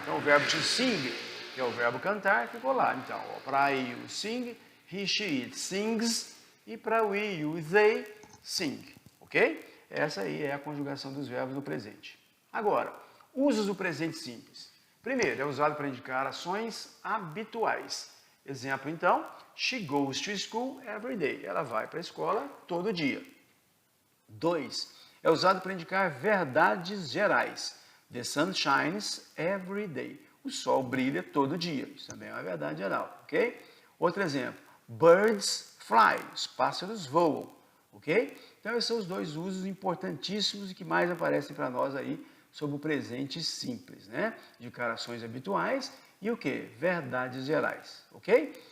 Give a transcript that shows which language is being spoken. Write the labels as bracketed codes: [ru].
[pt] Então, o verbo to sing, que é o verbo cantar, ficou lá. Então, para I, you sing, he, she, it sings, e para we, you e they, sing, ok? Essa aí é a conjugação dos verbos no presente. Agora, usos do presente simples. Primeiro, é usado para indicar ações habituais. [en] Exemplo, então, she goes to school every day. [pt] Ela vai para a escola todo dia. 2. É usado para indicar verdades gerais. [en] The sun shines every day. [pt] O sol brilha todo dia. Isso também é uma verdade geral, ok? Outro exemplo, [en] birds fly. [pt] Os pássaros voam, ok? Então, esses são os dois usos importantíssimos e que mais aparecem para nós aí sobre o presente simples, né? Indicar ações habituais e o quê? Verdades gerais, ok?